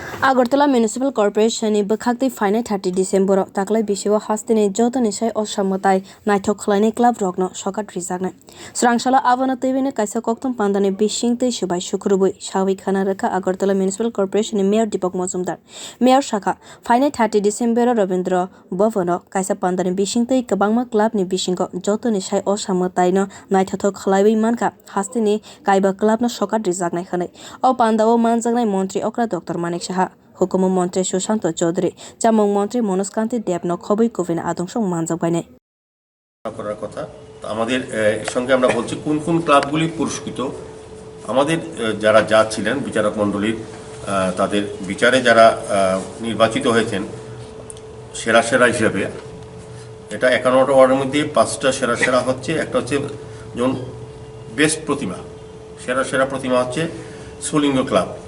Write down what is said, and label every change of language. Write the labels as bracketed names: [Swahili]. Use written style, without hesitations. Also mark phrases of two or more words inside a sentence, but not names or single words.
[Kok Borok] Agartala municipal corporation ni bwkhak phainai 30 December takwlai bisio hasteni joto mwtai naithok khwlainai club rokno sokat rijaknai Swrangsalo abono twiwi kaisa kokthum panda ni bising subai sukurwbai sawi khana rikha Agartala municipal corporation ni mayor Dipka Majumder mayor shaka phainai 30 December Rabindra bono kaisa panda ni bising kwbangma club ni bisingo joto mwtai no naithok khwlaiwi manka hasteni kaiba club no sokat rijaknai khanai o panda o manjaknai mantri okra Dr. Manik Saha Hukum Mantri Susanto Chaudhary Chamung Mantri Monoskanti Debno Khobui Kovina Adongshong manjakbainai [Bangla] করার কথা আমাদের সঙ্গে আমরা বলছি কোন কোন ক্লাবগুলি পুরস্কৃত আমাদের যারা জাজ ছিলেন বিচারক মণ্ডলীর তাদের বিচারে যারা নির্বাচিত হয়েছেন সেরা সেরা হিসেবে এটা 51টা ওয়ার্ডের মধ্যে 5টা সেরা সেরা হচ্ছে একটা হচ্ছে যেমন বেস্ট প্রতিমা সেরা সেরা প্রতিমা হচ্ছে সুলিঙ্গ ক্লাব